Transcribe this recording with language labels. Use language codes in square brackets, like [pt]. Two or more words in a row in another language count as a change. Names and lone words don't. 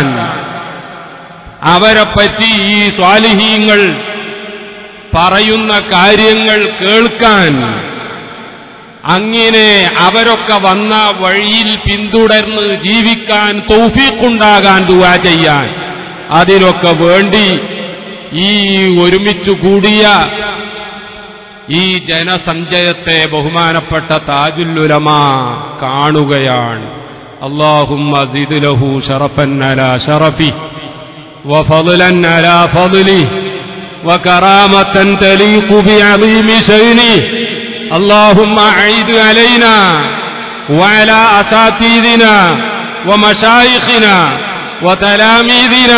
[ml] അവരെപ്പറ്റി ഈ സ്വാലിഹീങ്ങൾ പറയുന്ന കാര്യങ്ങൾ കേൾക്കാൻ, അങ്ങനെ അവരൊക്കെ വന്ന വഴിയിൽ പിന്തുടർന്ന് ജീവിക്കാൻ തൗഫീഖുണ്ടാകാൻ ദുആ ചെയ്യാൻ, അതിനൊക്കെ വേണ്ടി ഈ ഒരുമിച്ചു കൂടിയ ഈ ജനസഞ്ചയത്തെ ബഹുമാനപ്പെട്ട താജുൽ ഉലമ കാണുകയാണ്. [ar] اللهم زد له شرفا على شرفه وفضلا على فضله وكرامة تليق بعظيم شأنه. اللهم أعد علينا وعلى أساتذتنا ومشايخنا وتلاميذنا